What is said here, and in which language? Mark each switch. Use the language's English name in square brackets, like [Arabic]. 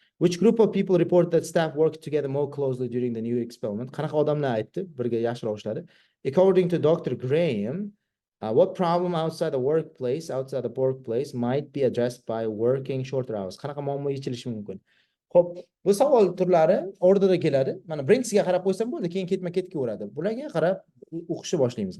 [English] Which group of people report that staff worked together more closely during the new experiment? [Uzbek] Qanaqa odamlar aytdi, birga yaxshi ishladi. [English] According to Dr. Graham, what problem outside the workplace might be addressed by working shorter hours? [Uzbek] Qanaqa muammo yechilishi mumkin? Xo'p, bu savol turlari o'rtada keladi. Mana birinchisiga qarab qo'ysam bo'ldi, keyin ketma-ket kelaveradi. Bularga qarab o'qishni boshlaymiz.